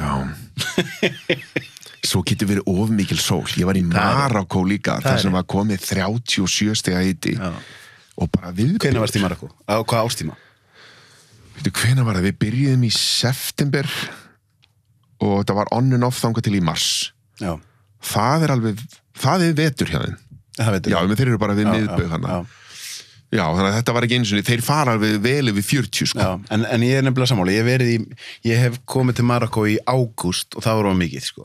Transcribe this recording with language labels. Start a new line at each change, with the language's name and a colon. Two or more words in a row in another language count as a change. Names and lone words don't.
Icelandic: Já. Svo getur verið of mikil sól. Ég var í Marokkó líka, þar sem var komið 37 stiga hiti og bara viðbjóð. Hvenær varst í Marokkó? Á hvað árstíma? Veitu, hvenær var það? Við byrjuðum í september og þetta var
English: on and off
Icelandic: þangað til í mars. Já. Það er vetur hjá þeim. Já, menn þeir eru bara við miðbaug hana. Já, þannig að þetta var ekki eins og þeir fara vel yfir 40 sko. Já, en ég nefnilega sammála, ég hef komið til Marokkó í ágúst og það var of mikið sko.